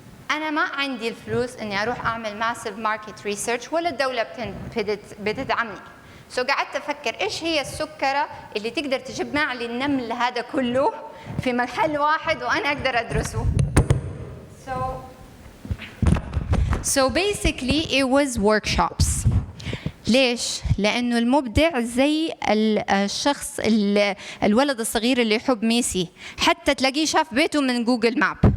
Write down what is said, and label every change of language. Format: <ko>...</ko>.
<ar>أنا ما عندي الفلوس إني أروح أعمل</ar> <en>massive market research</en> <ar>ولا الدولة بتدعمني. So قعدت أفكر إيش هي السكرة اللي تقدر تجمع لي النمل هذا كله في محل واحد وأنا أقدر أدرسه.</ar> <en>So basically it was workshops.</en> <ar>ليش؟ لأنه المبدع زي الشخص الولد الصغير اللي يحب ميسي، حتى تلاقيه شاف بيته من جوجل ماب.</ar>